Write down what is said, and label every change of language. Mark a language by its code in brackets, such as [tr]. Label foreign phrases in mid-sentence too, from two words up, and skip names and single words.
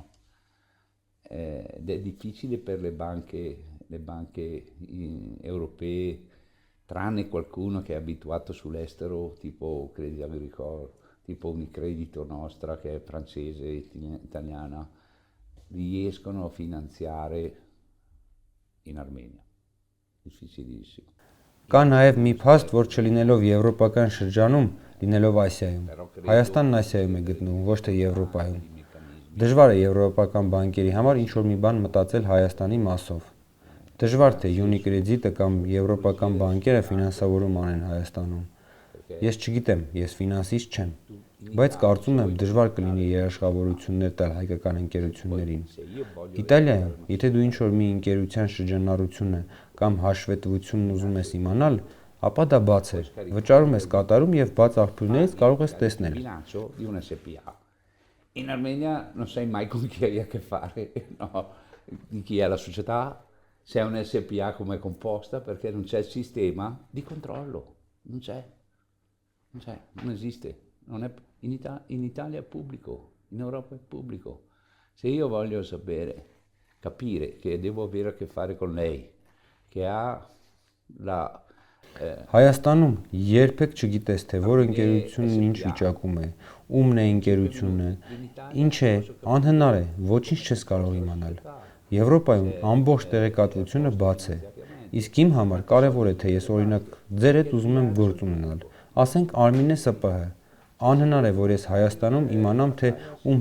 [it] Ed è difficile per le banche europee, tranne qualcuno che è abituato sull'estero, tipo Crédit Agricole, tipo Unicredito nostra che è francese e italiana, riescono a finanziare in Armenia. Difficilissimo. [hy] Կա նաև մի փաստ, որ չլինելով եվրոպական շրջանում, լինելով Ասիայում։ Հայաստանն Ասիայում է գտնվում, ոչ թե Եվրոպայում։ Դժվար է եվրոպական բանկերի համար ինչ-որ մի բան մտածել Հայաստանի մասով։ Դժվար թե Unicredit-ը կամ եվրոպական բանկերը ֆինանսավորում անեն Հայաստանում։ Ես չգիտեմ, ես ֆինանսիստ չեմ, բայց կարծում եմ դժվար կլինի երաշխավորություններ տալ հայկական ընկերություններին։ Իտալիայում, եթե դու ինչ-որ մի ընկերության շրջանառությունը կամ հաշվետվությունն ուզում ես իմանալ, ապա դա բաց է։ Վճարում ես կատարում եւ բաց աղբյուրներից կարող ես տեսնել։ [it] In Armenia non sai mai con chi hai a che fare, no? Di chi è la società, se è un SPA come è composta, perché non c'è il sistema di controllo, non esiste. Non è, in Italia è pubblico, in Europa è pubblico. Se io voglio capire che devo avere a che fare con lei, che ha [hy] Հայաստանում երբեք չգիտես, թե որ ընկերությունն ինչ վիճակում է, ումն է ընկերությունը, ինչ է, անհնար է, ոչինչ չես կարող իմանալ։ Եվրոպայում ամբողջ տեղեկատվությունը բաց է։ Իսկ իմ համար կարևոր է, թե ես օրինակ ձեր հետ ուզում եմ գործ ունենալ, ասենք Արմինե ՍՊՀ։ Անհնար է, որ ես Հայաստանում իմանամ, թե ում